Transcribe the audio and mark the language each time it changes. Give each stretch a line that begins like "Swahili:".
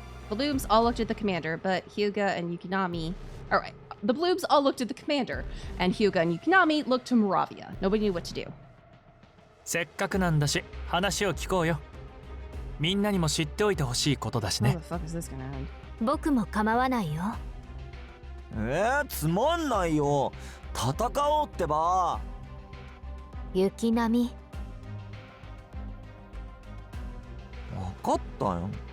English: The Blooms all looked at the commander, but Hyuga and Yukinami... Alright, the Blooms all looked at the commander, and Hyuga and Yukinami looked to Moravia. Nobody knew what to do.
Japanese: せっかくなんだし話を聞こうよ。みんなにも知っておいてほしいことだし
English: How
Japanese: ね
English: the fuck is this gonna end?
Japanese: 僕も構わないよ。つまんないよ。戦おうってば。雪並み。分かったよ。